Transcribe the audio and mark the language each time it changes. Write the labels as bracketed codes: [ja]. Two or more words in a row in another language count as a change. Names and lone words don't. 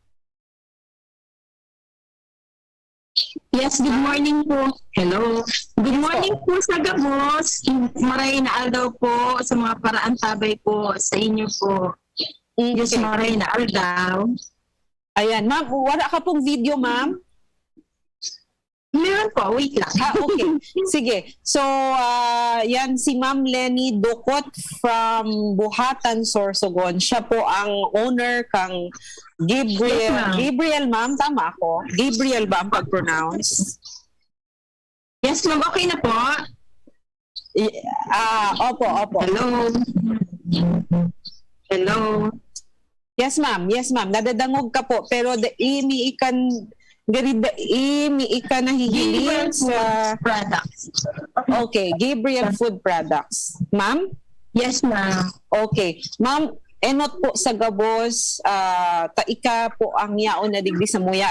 [en] Yes, good morning po. Hello. Good morning [bik] po sa Gabos. Maray na aldaw po sa mga paraantabay po sa inyo po. Yes, maray na aldaw. [tl] Ayan, [en] ma'am, [tl] wala ka pong video, ma'am? Meron po, wait lang. [en] Okay. Sige. [tl] So, yan si Ma'am Lenny Dukot from Buhatan, Sorsogon. [bik] Siya po ang owner kang Gabriel. [en] Yes, ma'am. [tl] Gabriel, ma'am, tama ako? Gabriel ba ang pag-pronounce? [en] Yes, ma'am, okay na po. [tl] Opo. [en] Hello. Hello. Yes, [bik] ma'am. Nadadangog ka po. Pero imi-ikan nahihilin sa... [en] Products. Okay, Gabriel Food Products. Ma'am? Yes, ma'am. Okay. [bik] Ma'am, enot po sa Gabos, ika po ang yaon na digdi sa muya.